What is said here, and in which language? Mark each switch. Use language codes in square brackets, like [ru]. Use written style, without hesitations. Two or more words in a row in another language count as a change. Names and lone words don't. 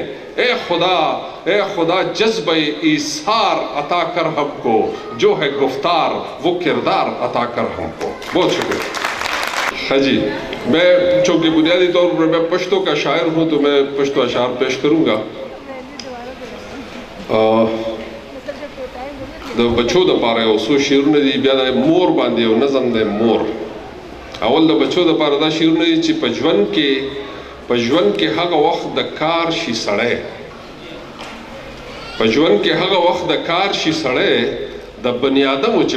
[ur] اے خدا جذبہ ایثار عطا کر ہم کو, جو ہے گفتار وہ کردار عطا کر ہم کو. بہت شکریہ. ہاں جی, میں چونکہ بنیادی طور پر میں پشتو کا شاعر ہوں تو میں پشتو اشعار پیش کروں گا. [ps] د بچو د پاره یو څو شعرونه دي, بیا د مور باندې یو نظم دی مور. اول د بچو د پاره دا شعرونه دي چې په ژوند کې هغه وخت د کار شي سړی, په ژوند کې هغه وخت د کار شي سړی د بني آدمو چې